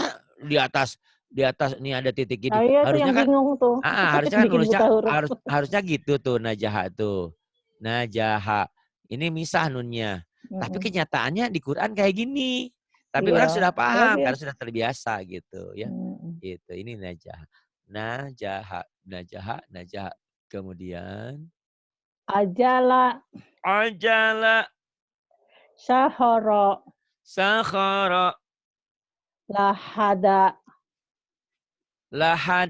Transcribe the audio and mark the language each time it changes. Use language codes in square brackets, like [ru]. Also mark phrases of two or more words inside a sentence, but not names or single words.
[id] masa di atas ini ada titik gini. Nah, iya tuh Harusnya yang kan bingung tuh. harusnya kan Bikin nulisnya buta huruf. harusnya gitu tuh najaha tuh. Najaha. Ini misah nunnya. Tapi Mm-mm. kenyataannya di Quran kayak gini. Tapi orang Iya. sudah Coba paham dia. karena sudah terbiasa gitu ya. Mm-mm. Gitu. Ini najaha. Najaha, najaha, najaha. Kemudian Ajala, ajala, Syahoro, sakhara, Lahada. lahad,